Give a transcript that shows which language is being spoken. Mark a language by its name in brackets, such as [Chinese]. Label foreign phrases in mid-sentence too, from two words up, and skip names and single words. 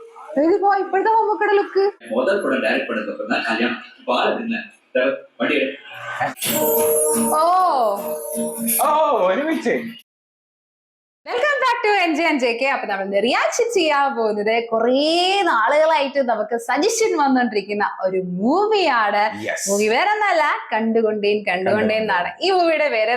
[Tamil] இதுப்பா இப்படிதான் உமக்கட லுக்கு. முதல் படம் டைரக்ட் பண்ணதுக்கு அப்புறம் தான் கல்யாணம். பால் என்ன வண்டி ഓ [Malayalam] ഒരുമിച്ച് [English] welcome back to NJ and JK. [Malayalam] അപ്പൊ നമ്മൾ റിയാക്ഷൻ ചെയ്യാൻ പോകുന്നത് കുറേ നാളുകളായിട്ട് നമുക്ക് സജഷൻ വന്നോണ്ടിരിക്കുന്ന ഒരു മൂവിയാണ്. മൂവി വേറെ ഒന്നല്ല, കണ്ടുകൊണ്ടേൻ എന്നാണ് ഈ മൂവിയുടെ പേര്.